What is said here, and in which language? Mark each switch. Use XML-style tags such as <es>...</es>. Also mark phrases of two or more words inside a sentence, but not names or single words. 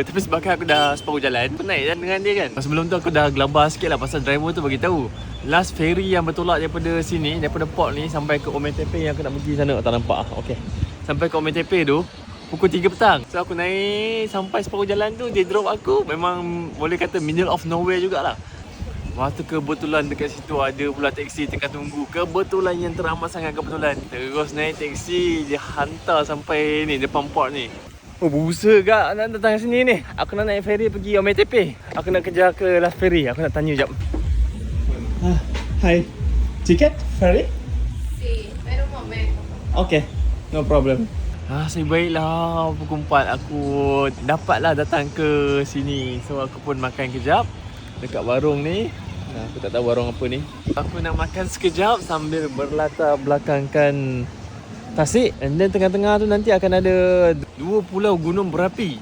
<ms>Tapi sebabkan aku dah separuh jalan, aku naik dengan dia kan. Sebelum tu aku dah gelabah sikit lah pasal driver tu bagi tahu</ms> <en>last ferry</en> <ms>yang bertolak daripada sini, daripada port ni sampai ke Ometepe yang aku nak pergi sana. Tak nampak okay. Sampai ke Ometepe tu pukul 3 petang. So aku naik sampai separuh jalan tu, dia drop aku. Memang boleh kata</ms> <en>middle of nowhere</en> <ms>jugalah. Waktu kebetulan dekat situ ada pula teksi tengah tunggu. Kebetulan yang teramat sangat kebetulan. Terus naik teksi, dia hantar sampai ni depan port ni. Oh, berusaha kak nak datang sini ni. Aku nak naik ferry pergi Ometepe. Aku nak kejar ke</ms> <en>last ferry.</en> <ms>Aku nak tanya jap.</ms> <en>Hi. Ticket ferry?</en> <es>Sí, espera un momento.</es> <en>Okay, no problem.</en> <ms>Nasib baiklah pukul 4 aku dapatlah datang ke sini. So aku pun makan kejap dekat warung ni. Aku tak tahu warung apa ni. Aku nak makan sekejap sambil berlatar belakangkan tasik.</ms> <en>And then</en> <ms>tengah-tengah tu nanti akan ada 2 pulau gunung berapi.</ms>